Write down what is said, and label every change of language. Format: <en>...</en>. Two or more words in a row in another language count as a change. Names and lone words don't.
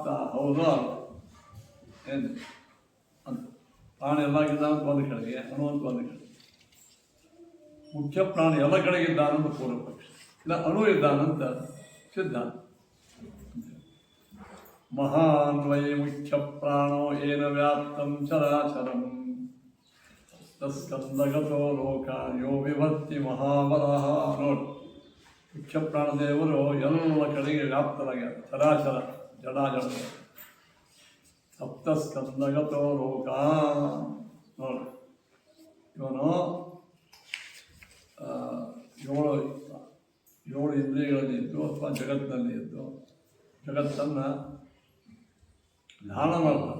<kn>ಹೌದು ಅಲ್ಲ ಏನು ಅಂತ ಪ್ರಾಣ ಎಲ್ಲಾಗಿದ್ದಾನಂತ ಒಂದು ಕಡೆಗೆ, ಅಣು ಅಂತ ಒಂದು ಕಡೆಗೆ. ಮುಖ್ಯ ಪ್ರಾಣ ಎಲ್ಲ ಕಡೆಗಿದ್ದಾನಂತ ಪೂರ್ವ ಪಕ್ಷ, ಇಲ್ಲ ಅಣು ಇದ್ದಾನಂತ ಸಿದ್ಧಾಂತ.</kn> <sa>ಮಹಾನ್ವಯ ಮುಖ್ಯ ಪ್ರಾಣೋ ಏನ ವ್ಯಾಪ್ತಂ ಚರಾಚರಂ ತಸ್ಕಂದಗತೋ ಲೋಕ ಯೋ ವಿಭಕ್ತಿ ಮಹಾಬಲಃ.</sa> <kn>ನೋಡಿ, ಮುಖ್ಯ ಪ್ರಾಣದೇವರು ಎಲ್ಲ ಕಡೆಗೆ ವ್ಯಾಪ್ತರಾಗ್ಯಾರ.</kn> <sa>ಚರಾಚರ ಜಡಾಜಡ ಸಪ್ತಸ್ಕಂದಗತೋ ಲೋಕ.</sa> <kn>ನೋಡಿ, ಇವನು 7 ಇಂದ್ರಿಯಗಳಲ್ಲಿ ಇದ್ದು ಅಥವಾ ಜಗತ್ತಿನಲ್ಲಿ ಇದ್ದು ಜಗತ್ತನ್ನು ಧ್ಯಾನ ಮಾಡ್ತಾರೆ.</kn>